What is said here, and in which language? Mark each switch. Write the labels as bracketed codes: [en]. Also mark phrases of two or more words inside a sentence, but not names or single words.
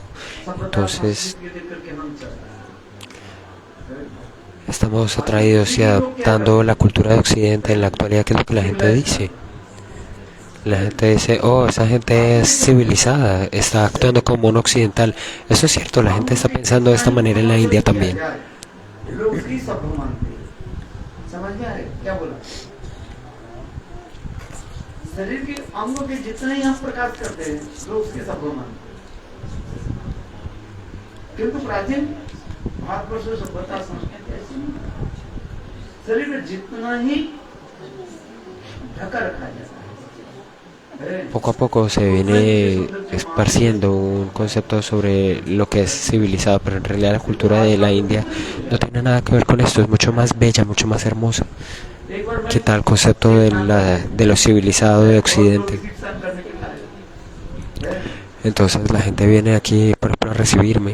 [es] Entonces, estamos atraídos y adaptando la cultura de Occidente en la actualidad, que es lo que la gente dice. La gente dice, oh, esa gente es civilizada, está actuando como un occidental. Eso es cierto, la gente está pensando de esta manera en la India también. [hi] शरीर के अंगों के जितने ही हम प्रकाश करते हैं लोग उसके सब मानते हैं। किंतु प्राचीन भारतवर्ष सभ्यता संस्कृति ऐसी नहीं। शरीर में जितना ही ढका रखा जाता है। [es] Poco a poco se viene esparciendo un concepto sobre lo que es civilizado, pero en realidad la cultura de la India no tiene nada que ver con esto, es mucho más bella, mucho más hermosa. ¿Qué tal el concepto de lo civilizado de Occidente? Entonces la gente viene aquí, por ejemplo, a recibirme.